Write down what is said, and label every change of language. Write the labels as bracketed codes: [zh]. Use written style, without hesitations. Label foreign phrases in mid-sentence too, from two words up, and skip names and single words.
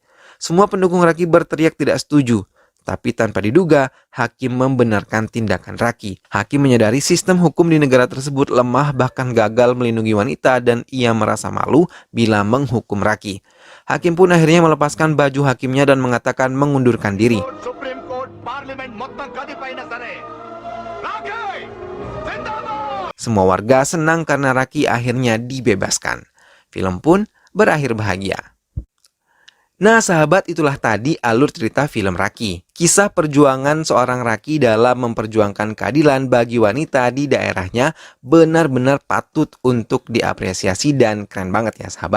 [id] Semua pendukung Raki berteriak tidak setuju. Tapi tanpa diduga, hakim membenarkan tindakan Raki. Hakim menyadari sistem hukum di negara tersebut lemah bahkan gagal melindungi wanita dan ia merasa malu bila menghukum Raki. Hakim pun akhirnya melepaskan baju hakimnya dan mengatakan mengundurkan diri. [te] సుప్రీం కోర్ట్ పార్లమెంట్ మొత్తం కదిపైన సరే రాకేయ్ జిందాబాద్. [id] Semua warga senang karena Raki akhirnya dibebaskan. Film pun berakhir bahagia. Nah sahabat, itulah tadi alur cerita film Raki. Kisah perjuangan seorang Raki dalam memperjuangkan keadilan bagi wanita di daerahnya benar-benar patut untuk diapresiasi dan keren banget ya sahabat.